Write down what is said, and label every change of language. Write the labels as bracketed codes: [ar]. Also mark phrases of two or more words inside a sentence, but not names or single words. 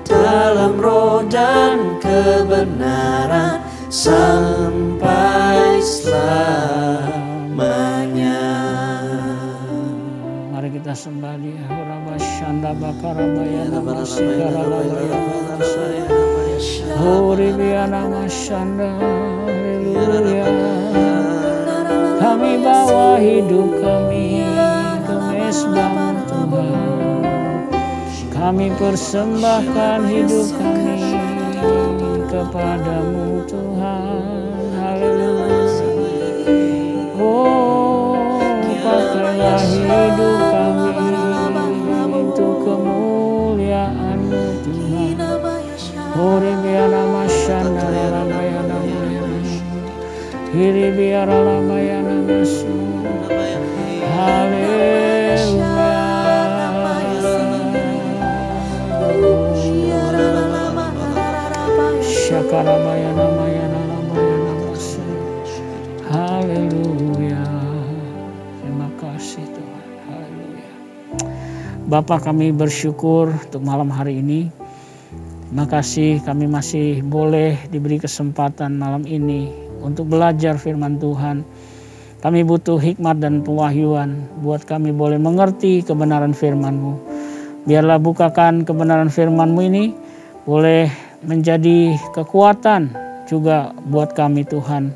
[id] dalam roh dan kebenaran sampai selamanya. Mari kita sembah Dia. Rabashanda bakarabaya namasikarabalaya Horibiana Mashanda. Haleluya. Kami bawa hidup kami ke mezbah Tuhan. Kami persembahkan hidup kami kepadamu Tuhan. Haleluya. Oh, pakailah hidup kami untuk kemuliaan-Mu Tuhan. Hore biara masyanda ramayana hiri biara ramayana masu. Haleluya. Syakaramayana mayana ramayana masu. Haleluya. Terima kasih Tuhan. Haleluya. Bapa, kami bersyukur untuk malam hari ini. Terima kasih kami masih boleh diberi kesempatan malam ini untuk belajar firman Tuhan. Kami butuh hikmat dan pewahyuan buat kami boleh mengerti kebenaran firman-Mu. Biarlah bukakan kebenaran firman-Mu ini boleh menjadi kekuatan juga buat kami Tuhan.